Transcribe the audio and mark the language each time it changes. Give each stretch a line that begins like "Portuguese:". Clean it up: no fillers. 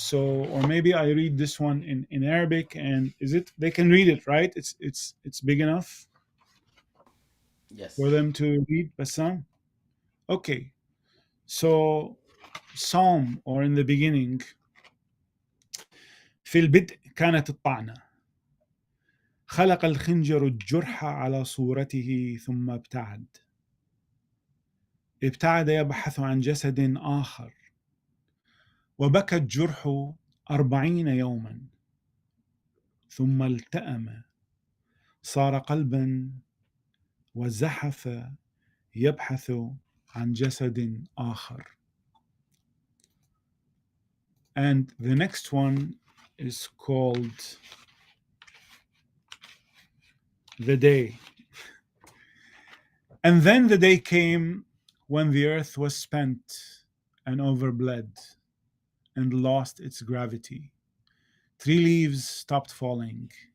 English: So, or maybe I read this one in Arabic, and they can read it, right? It's big enough for Yes. them to read, Bassam. Okay, so Psalm, or in the beginning.
Arabic: في البدء كانت الطعنة، خلق الخنجر الجرح على صورته ثم ابتعد يبحث عن جسد آخر، وبكى الجرح 40 يوما، ثم التأم صار قلبا وزحف يبحث عن جسد آخر.
English: And the next one is called The Day. And then the day came when the earth was spent and overbled and lost its gravity. 3 leaves stopped falling.